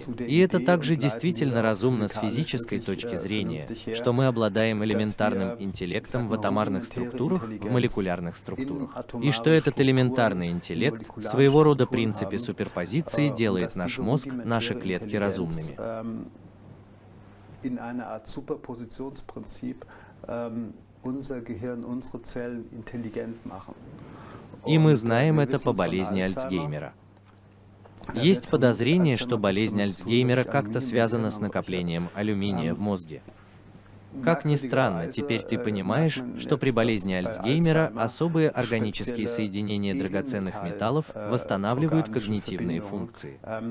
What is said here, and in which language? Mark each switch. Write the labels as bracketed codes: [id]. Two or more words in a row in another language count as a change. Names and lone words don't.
[ru] И это также действительно разумно с физической точки зрения, что мы обладаем элементарным интеллектом в атомарных структурах, в молекулярных структурах. И что этот элементарный интеллект, в своего рода принципе суперпозиции, делает наш мозг, наши клетки разумными. [de] In einer Art Superpositionsprinzip unser Gehirn, unsere Zellen intelligent machen. [ru] И мы знаем это по болезни Альцгеймера. Есть подозрение, что болезнь Альцгеймера как-то связана с накоплением алюминия в мозге. Как ни странно, теперь ты понимаешь, что при болезни Альцгеймера особые органические соединения драгоценных металлов восстанавливают когнитивные функции.